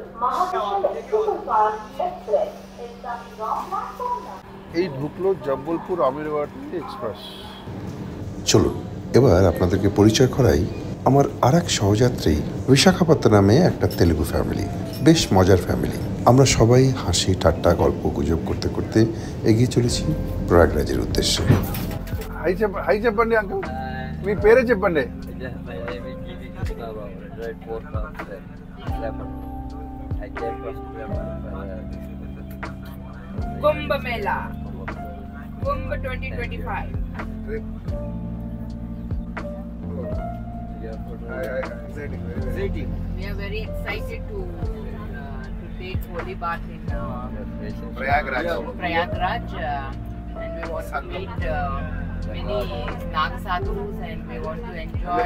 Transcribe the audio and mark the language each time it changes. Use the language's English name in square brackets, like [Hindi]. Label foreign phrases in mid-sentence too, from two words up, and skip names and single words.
[Bangla] এই ঢুকলো জব্বলপুর আমিরবাড়ি এক্সপ্রেস। চলুন এবার আপনাদেরকে পরিচয় করাই আমার আর এক সহযাত্রী বিশাখাপত্তনমে একটা তেলুগু ফ্যামিলি, বেশ মজার ফ্যামিলি। আমরা সবাই হাসি ঠাট্টা গল্প গুজব করতে করতে এগিয়ে চলেছি প্রয়াগরাজের উদ্দেশ্যে। [Telugu] హై చెప్పండి అంకుల్, మీ పేరే చెప్పండి. [English] Kumbh Mela, Kumbh 2025. We are very excited to take holy bath in Prayagraj, and we want to meet many Nag sadhus, and we want to enjoy.